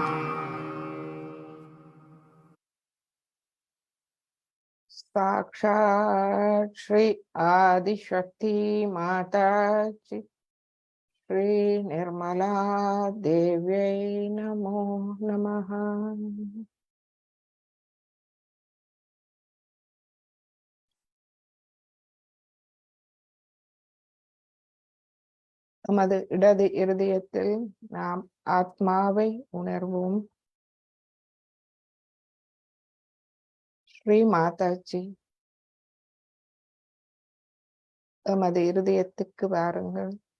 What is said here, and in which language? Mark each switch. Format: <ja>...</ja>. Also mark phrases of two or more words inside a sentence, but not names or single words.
<sa>साक्षात् श्री आदिशक्ति माता जी श्री निर्मला देव्यै नमो नमः।</sa> <ta>நமது இடது இருதயத்தில் நாம் ஆத்மாவை உணர்வோம். ஸ்ரீ மாதாஜி எமது இருதயத்துக்கு வாருங்கள்.</ta>